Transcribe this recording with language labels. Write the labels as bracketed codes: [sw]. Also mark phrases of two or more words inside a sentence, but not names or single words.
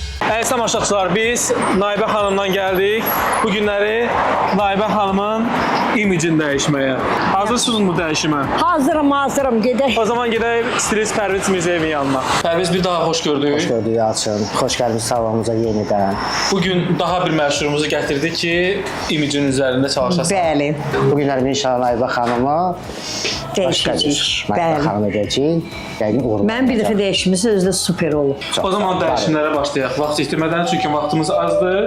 [az] Əziz tamaşaçılar, biz Naibə xanımdan gəldik. Bu günləri Naibə xanımın imicini dəyişməyə. [tr] Hazırsınız mı dəyişimə? [az] Hazırım, gedək. O zaman gedək stilist Pərviz Mirzəyevin yanına. Pərviz, bir daha xoş gördük. [tr] Hoş gördük Yalçın. Hoş geldiniz salonumuza yenidən. [az] Bugün daha bir məşhurumuzu gətirdik ki, imicin üzərində çalışasın. Bəli. Bugünlər inşallah Naibə xanımı başqa Dəyişəcək. bir Naibə xanım edəcək. Yəni uğurlu. Mən bir dəfə dəyişmişsə özü də super olub. O zaman dəyişimlərə başlayaq. Vaxt itirmədən, çünki vaxtımız azdır.